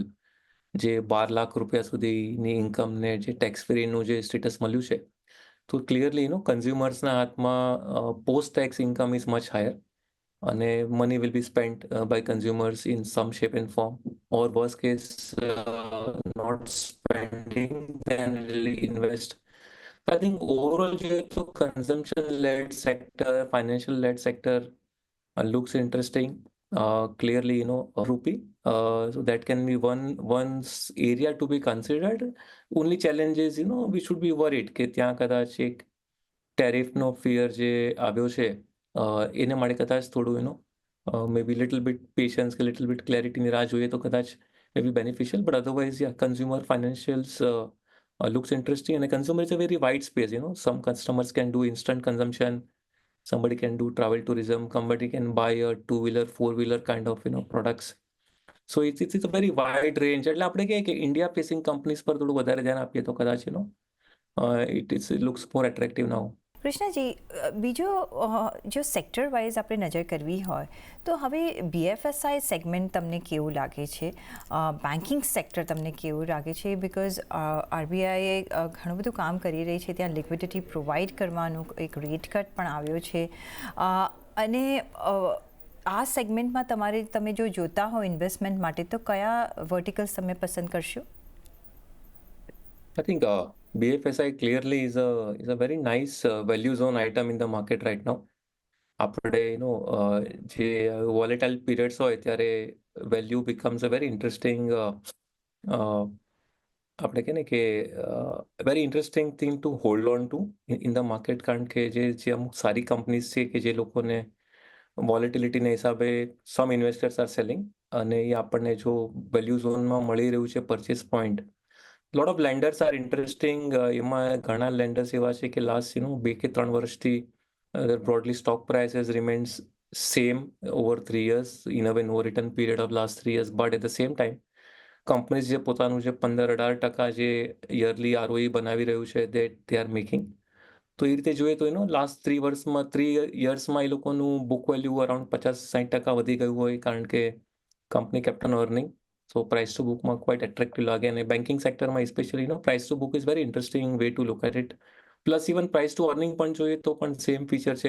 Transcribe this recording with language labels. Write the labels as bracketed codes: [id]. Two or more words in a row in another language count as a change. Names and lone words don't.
[gu] જે 12 લાખ રૂપિયા સુધીની ઇન્કમને જે ટેક્સ ફ્રીનું જે સ્ટેટસ મળ્યું છે, તો ક્લિયરલી કન્ઝ્યુમર્સના હાથમાં [en] post tax income is much higher. અને money will be spent by consumers in some shape and form, or worst case not spending then invest. I think overall [gu] જોઈએ તો [en] consumption led sector, financial led sector looks interesting. Clearly, rupee. So that can be one area to be considered. Only challenge is, we should be worried [gu] કે ત્યાં કદાચ એક ટેરિફનો ફિયર જે આવ્યો છે એને માટે કદાચ થોડું [en] maybe little bit patience [gu] કે [en] little bit [gu] ક્લેરિટીની રાહ જોઈએ તો કદાચ [en] maybe beneficial. but otherwise consumer financials looks interesting. And consumer is a very wide space. Some customers can do instant consumption. Somebody can do travel tourism. Somebody can buy a two-wheeler, four-wheeler kind of products. So it's a very wide range. [gu] એટલે આપણે કહીએ કે [en] India facing companies [gu] પર થોડું વધારે ધ્યાન આપીએ તો કદાચ [en] it looks more attractive now. [gu] કૃષ્ણજી, બીજો જો [en] sector wise [gu] આપણે નજર કરવી હોય તો હવે BFSI સેગમેન્ટ તમને કેવું લાગે છે? [en] banking sector [gu] તમને કેવું લાગે છે? બિકોઝ RBI ઘણું બધું કામ કરી રહી છે, ત્યાં [en] liquidity provide [gu] કરવાનું એક [en] rate cut [gu] પણ આવ્યો છે. અને આ સેગમેન્ટમાં તમે જો જોતા હો ઇન્વેસ્ટમેન્ટ માટે તો કયા વર્ટિકલ્સ તમે પસંદ કરશો? [en] I think BFSI clearly is a very nice value zone item in the market right now. [gu] આપણે જે [en] volatile periods [gu] હોય ત્યારે [en] value becomes a very interesting [gu] આપણે કહે ને કે [en] very interesting thing to hold on to in the market. [gu] કારણ કે જે અમુક સારી કંપનીઝ છે કે જે લોકોને વોલેટિલિટીના હિસાબે [en] some investors are selling, [gu] અને એ આપણને જો વેલ્યુ ઝોનમાં મળી રહ્યું છે [en] purchase point. lot of lenders are interesting. [gu] એમાં ઘણા લેન્ડર્સ એવા છે કે લાસ્ટ 2 કે 3 વર્ષથી [en] broadly stock price has remained same over 3 years in a way, no return period of last 3 years. But at the same time, [gu] કંપનીઝ જે પોતાનું જે 15-18% જે યરલી ROE બનાવી રહ્યું છે [en] they are making. [gu] તો એ રીતે જોઈએ તો લાસ્ટ 3 યર્સમાં એ લોકોનું [en] book value [gu] અરાઉન્ડ 50-60% વધી ગયું હોય, કારણ કે કંપની [en] kept on earning. so price to book quite attractive [gu] લાગે. અને [en] banking sector specially price to book is very interesting way to look at it. plus even price to earning [gu] પણ જોઈએ તો પણ [en] same feature [gu] છે.